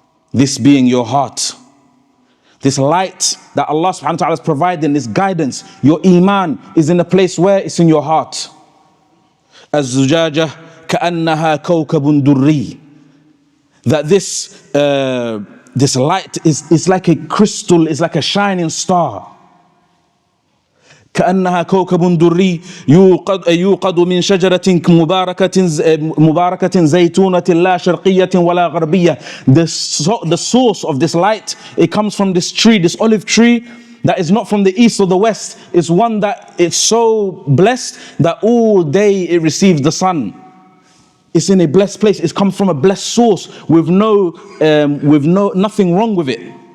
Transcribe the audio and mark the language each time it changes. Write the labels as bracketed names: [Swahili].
[English] This being your heart. This light that Allah subhanahu wa ta'ala is providing, this guidance, your Iman is in a place where it's in your heart. [Arabic] الزجاجة كأنها كوكب دري. [English] That this light is like a crystal, is like a shining star. [Arabic] كأنها كوكب دري يوقد من شجرة مباركة زيتونة لا شرقية ولا غربية. [English] The source of this light, it comes from this tree, this olive tree, that is not from the east or the west. It's one that is so blessed that all day it receives the sun. It's in a blessed place. It's come from a blessed source with nothing wrong with it.